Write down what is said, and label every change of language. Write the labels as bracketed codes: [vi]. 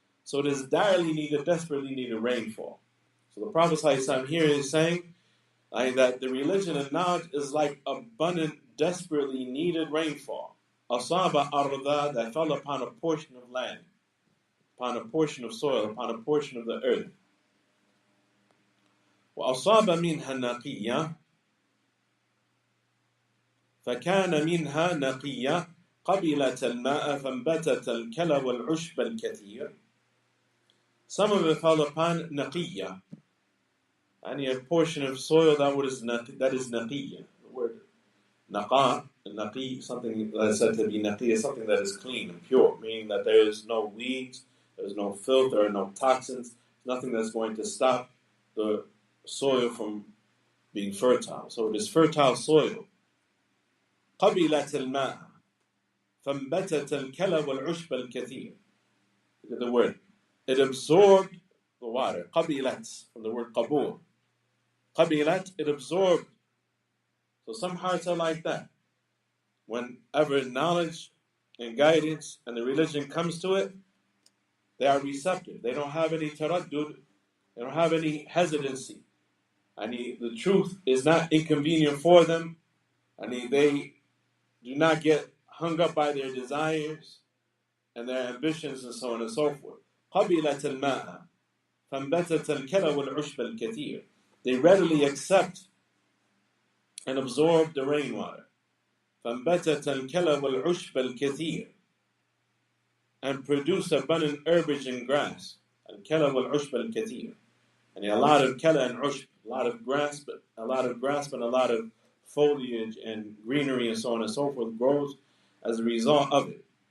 [en] So it is direly needed, desperately needed rainfall. So the Prophet ﷺ here is saying that the religion and knowledge is like abundant, desperately needed rainfall. Asaba arda, that fell upon a portion of land, upon a portion of soil, upon a portion of the earth. [ar] وأصاب منها نقية فكان منها نقية قبلت الماء فانبتت الكلى والعشب الكثير. [en] Some of it fell upon نقية, and a portion of soil that is نقية. The word naqa, naqi, something that is said to be naqi, something that is clean and pure, meaning that there is no weeds, there is no filth, there are no toxins, nothing that's going to stop the soil from being fertile. So it is fertile soil. [ar] قبلت الماء فانبتت الكلى والعشب الكثير. [en] Look at the word. It absorbed the water. قبلت, from the word قبول. قبلت, it absorbed. So some hearts are like that. Whenever knowledge and guidance and the religion comes to it, they are receptive. They don't have any taraddud. They don't have any hesitancy. The truth is not inconvenient for them. They do not get hung up by their desires and their ambitions and so on and so forth. [ar] قبلت الماء فانبتت الكلى والعشب الكثير. [en] They readily accept and absorb the rainwater. [ar] فانبتت الكلى والعشب الكثير, [en] and produce abundant herbage and grass. [ar] الكلى والعشب الكثير. [en] And a lot of kala and ushb, a lot of grass, but a lot of foliage and greenery and so on and so forth grows as a result of it.